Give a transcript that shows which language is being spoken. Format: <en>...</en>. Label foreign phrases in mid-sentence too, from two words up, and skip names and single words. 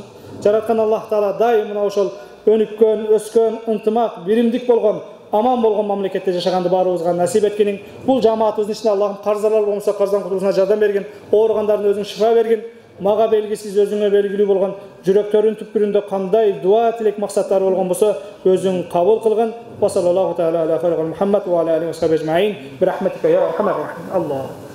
<ky>Жараткан Аллах Таала дайым мына ошол өнүккөн, өскөн, ынтымак, биримдик болгон, аман болгон мамлекетте жашаганды баарыбызга насип эткениң. Бул жамаатыбыздын ичинде Аллахым карзалар болмосо карздан кутулушуна жардам бергин, ооругандардын өзүң шифа бергин. Мага белгисиз өзүңө белгилүү болгон жүрөктөрүнүн түпкүрүндө кандай дуа тилек максаттары болгон болсо өзүң кабыл кылгын.</ky> <ar>وصلى الله تعالى على خير محمد وعلى آله وصحبه أجمعين. برحمتك يا أرحم الراحمين.</ar> <ky>Аллах.</ky>